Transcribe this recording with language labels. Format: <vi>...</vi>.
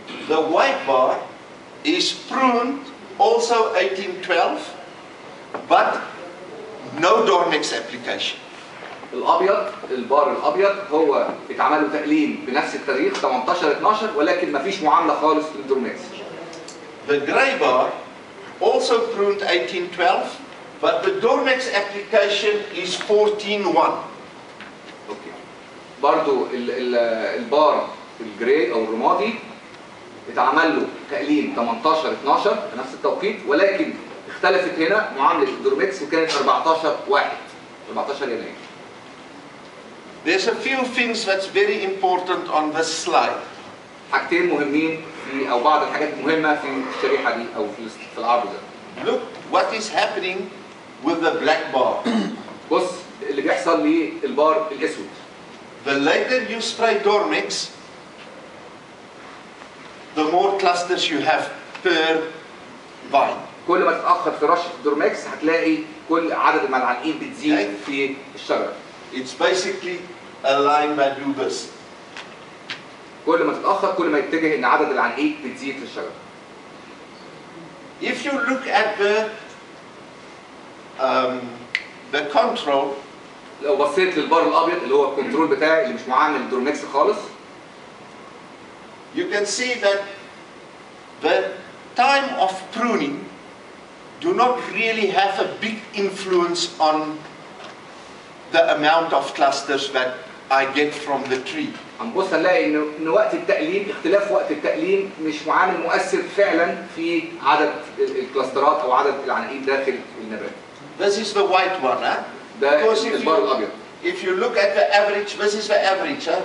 <en>The white bar is pruned also 1812, but no Dormex application.</en> <ar>البار الابيض هو اتعمل له تقليم بنفس التاريخ 18/12 ولكن ما فيش معامله خالص للدورميكس.</ar> <en>The gray bar also pruned 1812, but the Dormex application is 14/1. Okay.</en> <ar>برضو البار الجراي او الرمادي اتعمل له تقليم 18/12 في نفس التوقيت ولكن اختلفت هنا معامله الدورميكس وكانت 14 يناير.</ar> <en>There's a few things that's very important on this slide.</en> <ar>حاجتين مهمين في او بعض الحاجات المهمه في الشريحه دي او في العرض ده.</ar> <en>Look what is happening with the black bar.</en> <ar>بص اللي بيحصل للبار الاسود.</ar> <en>The later you spray Dormex, the more clusters you have per vine.</en> <ar>كل ما تتاخر في رشه الدورميكس هتلاقي كل عدد الملعنقين بتزيد في الشجره.</ar> <en>It's basically a line that do this.</en> <ar>كل ما تتاخر كل ما يتجه ان عدد العنقيق بتزيد في الشجره.</ar> <en>If you look at the control,</en> <ar>لو بصيت للبار الابيض اللي هو الكنترول بتاعي اللي مش معامل الدورميكس خالص،</ar> <en>you can see that the time of pruning do not really have a big influence on the amount of clusters that I get from the tree.</en> <ar>هنبص نلاقي ان وقت التقليم اختلاف وقت التقليم مش معامل مؤثر فعلا في عدد الكلاسترات او عدد العناقيد داخل النبات.</ar> <en>This is the white one, huh?</en> <ar>ده البار الابيض.</ar> <en>If you look at the average, this is the average, huh?</en>